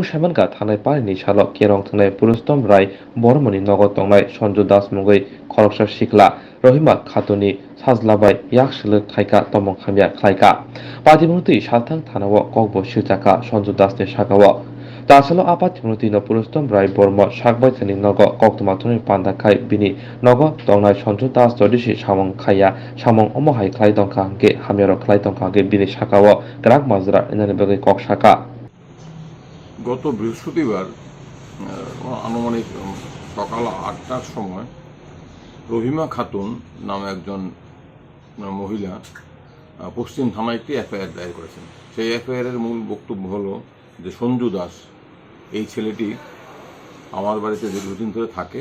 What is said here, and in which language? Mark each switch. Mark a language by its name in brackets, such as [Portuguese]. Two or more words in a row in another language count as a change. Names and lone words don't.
[Kok Borok] Shamanka thangnai parini salo kerong thangnai purustom rai bormoni nogo tongnai Sanju Das mungwi khoroksa sikla Rohima Khatuni Sajlabai Yakshiluk Khaika Tomong Khamya Khlaika Padibung tui Salthang Thanao Kokbo Shilchaka Sanju Das ni Sakao Tasalo Apatibung no purustom rai bormo sakbai thani nogo koktomathuni pandakai bini nogo tongnai Sanju Das jodisi samong khaya samong omohai khlai tongkha hangke hamyaro khlai tongkha hangke bini sakao grak majra inani bagui kok saka [Bangla] গত বৃহস্পতিবার আনুমানিক সকাল ৮টার সময় রহিমা খাতুন নামে একজন মহিলা পশ্চিম থানায় একটি এফআইআর দায়ের করেছেন। সেই এফআইআরের মূল বক্তব্য হলো যে সঞ্জু দাস এই ছেলেটি আমার বাড়িতে দীর্ঘদিন ধরে থাকে।